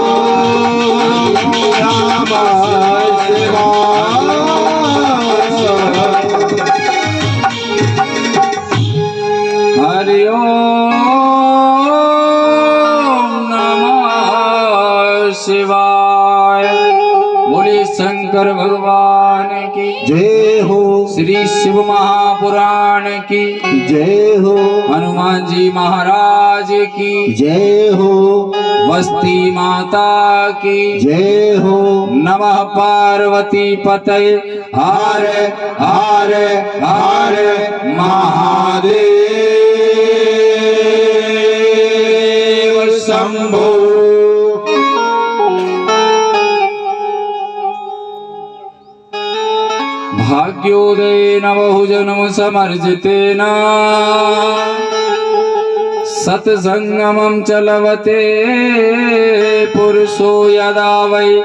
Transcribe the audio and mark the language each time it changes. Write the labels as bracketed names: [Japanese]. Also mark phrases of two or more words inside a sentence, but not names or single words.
[Sanskrit] हरि ओम नमः शिवाय। [Hindi] बोले शंकर भगवान की जय हो, श्री शिव महापुराण की जय हो, हनुमान जी महाराज की जय हो, बस्ती माता की जय हो, [Sanskrit] नमः पार्वती पतये हर हर हर महादेव शंभो। भाग्योदयेन बहुजन्म समर्जितेन सत्संगमं च लभते पुरुषो यदा वै